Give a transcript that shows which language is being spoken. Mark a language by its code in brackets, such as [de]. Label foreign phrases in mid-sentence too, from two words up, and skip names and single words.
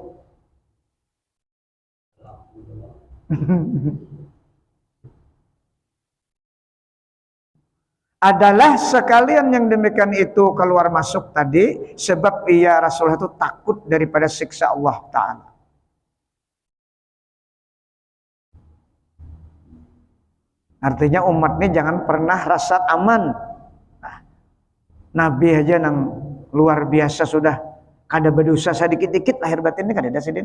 [id] Adalah sekalian yang demikian itu keluar masuk tadi sebab ia Rasulullah itu takut daripada siksa Allah Ta'ala. Artinya umat ini jangan pernah rasa aman. [bjn] Nah, Nabi aja yang luar biasa sudah kada berdosa sedikit-dikit lahir batinnya kada ada sidin.